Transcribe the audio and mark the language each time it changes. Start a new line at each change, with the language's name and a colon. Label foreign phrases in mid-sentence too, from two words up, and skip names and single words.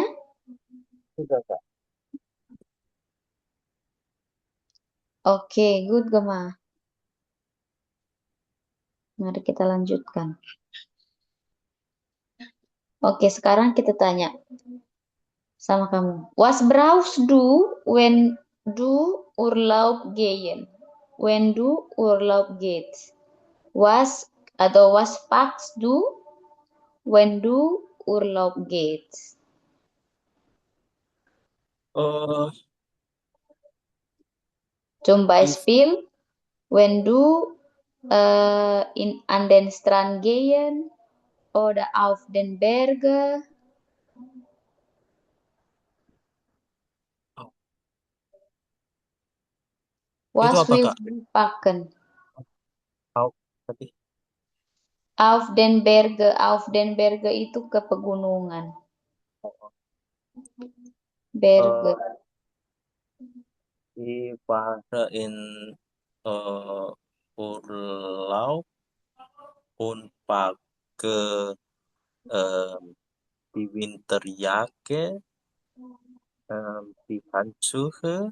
Indonesian: Sudah Kak. Oke, good Gema. Mari kita lanjutkan. Oke, sekarang kita tanya sama kamu.
German: Was brauchst du, when du Urlaub gehen? When du Urlaub geht? Was atau was packst du, when du Urlaub geht? Eh, Zum if Beispiel, wenn du in an den Strand gehen oder auf den Berge.
Indonesian: oh, itu
German: Was
Indonesian: apa Kak?
German: willst du packen?
Indonesian: Au, tadi.
German: Auf den Berge
Indonesian: itu ke pegunungan. Oh,
German: Berge. oh. Die Fahre in Urlaub und packe die Winterjacke, die Handschuhe,